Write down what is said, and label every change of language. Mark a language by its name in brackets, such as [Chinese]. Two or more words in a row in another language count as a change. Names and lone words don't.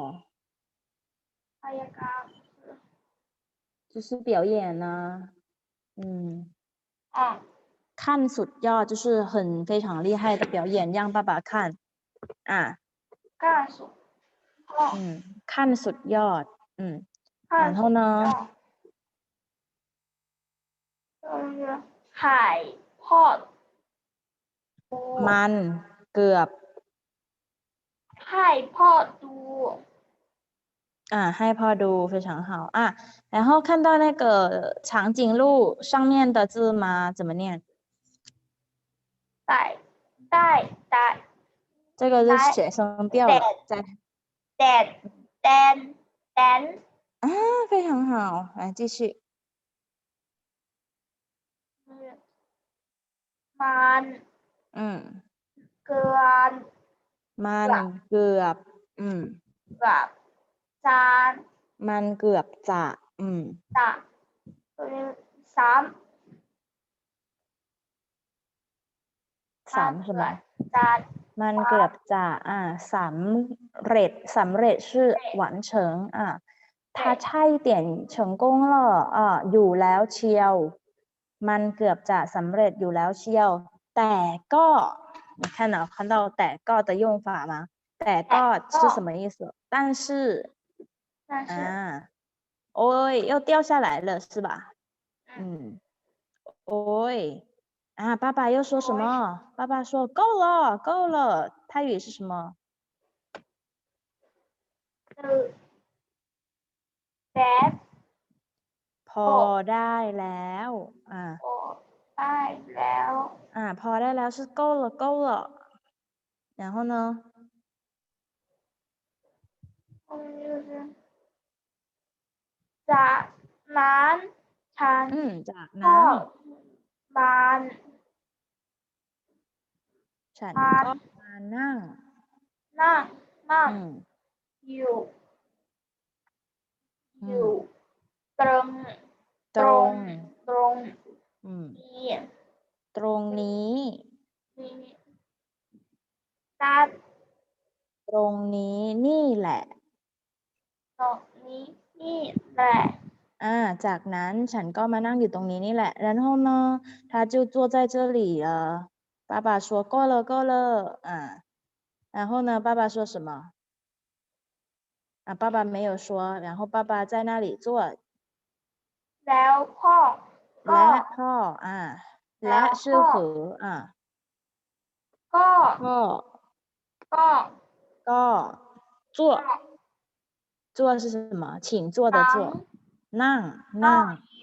[Thai] กายกรรม [Chinese] 就是表演呢看สุดยอด就是很非常厉害的表演让爸爸看看สุดยอด然后呢 [Thai] ถ่ายทอด มันเกือบ ให้พ่อดู ให้พ่อดู [Chinese] 非常好然后看到那个长颈鹿上面的字吗怎么念 [Thai] ได้ [Chinese] 这个是写生调了 [Thai] แดน [Chinese] 非常好来继续 [Thai] มันเกือบ มันเกือบจะสามใช่ไหมมันเกือบจะสำเร็จ [Chinese] 是完成它差一点成功了 [Thai] อยู่แล้วเชียวมันเกือบจะสำเร็จอยู่แล้วเชียวแต่ก็ [Chinese] 你看到 [Thai] แต่ก็ [Chinese] 的用法吗 [Thai] แต่ก็ [Chinese] 是什么意思但是 โอ้ย又掉下来了是吧โอ้ย爸爸又说什么爸爸说够了泰语是什么 [Thai] พอได้แล้วพอได้แล้ว [Chinese] 是够了然后呢 [Thai] จากนั้นฉันก็ มานั่ง อยู่ตรงนี้ ตรงนี้นี่แหละจากนั้นฉันก็มานั่งอยู่ตรงนี้นี่แหละ [Chinese] 然后呢他就坐在这里了爸爸说够了然后呢爸爸说什么爸爸没有说然后爸爸在那里坐 [Thai] แล้วพ่อ [Chinese] และ是和ก็坐是什么请坐的坐นั่ง